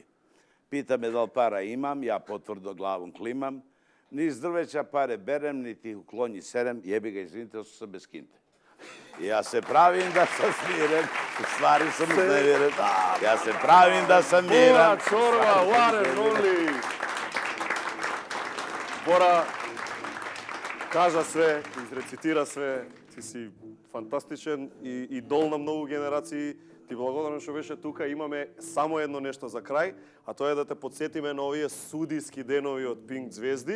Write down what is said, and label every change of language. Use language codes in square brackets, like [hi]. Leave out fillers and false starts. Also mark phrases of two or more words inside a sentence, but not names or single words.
[sr] Pita me da li para imam, ja potvrdno glavom klimam. Ni iz drveća pare berem, niti u klonji serem, jebi ga, izvinite, osu sam bez kinte. Ja se pravim da sam smiren, u stvari sam uznemiren. Ja se pravim da sam miran. Bora Čorba, [en] one and only. [mk] Бора кажа све, изрецитира све, ти си фантастичен и идол на многу генерации. Ти благодарам што беше тука. Имаме само едно нешто за крај, а тоа е да те подсетиме на овие судиски денови од Пинк Звезди.